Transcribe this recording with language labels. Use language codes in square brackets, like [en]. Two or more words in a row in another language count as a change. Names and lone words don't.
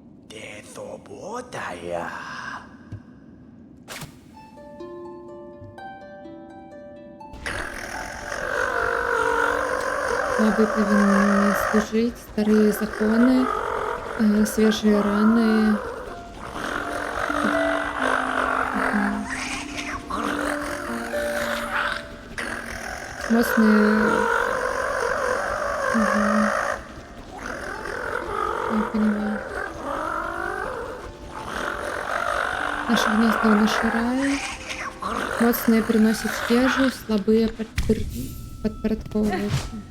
[be] Вы павінны служыць, старыя законы, свежыя раны. Моцныя. [ru] Я понимаю. Наше гнездо наш рай. Моцныя приносят ежу, слабые подпорядковываются.